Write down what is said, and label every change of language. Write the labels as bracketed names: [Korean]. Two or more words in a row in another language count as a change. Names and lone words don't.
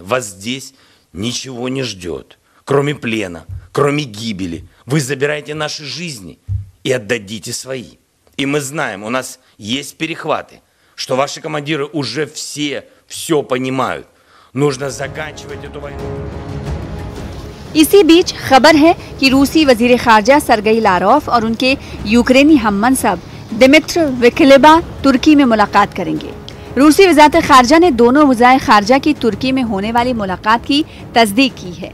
[Russian] Вас здесь ничего не ждет, кроме плена, кроме гибели. Вы забираете наши жизни и отдадите свои. И мы знаем, у нас есть перехваты, что ваши командиры уже все понимают. Нужно заканчивать эту войну. [Hindi] इसी बीच खबर है कि रूसी वजीर खारजा सरगई लारोफ और उनके यूक्रेनी हममनसब दिमित्र विक्लेबा तुर्की में मुलाकात करेंगे। रूसी वज़ारत खारजा ने दोनों वज़ाए खारजा की तुर्की में होने वाली मुलाकात की तस्दीक की है।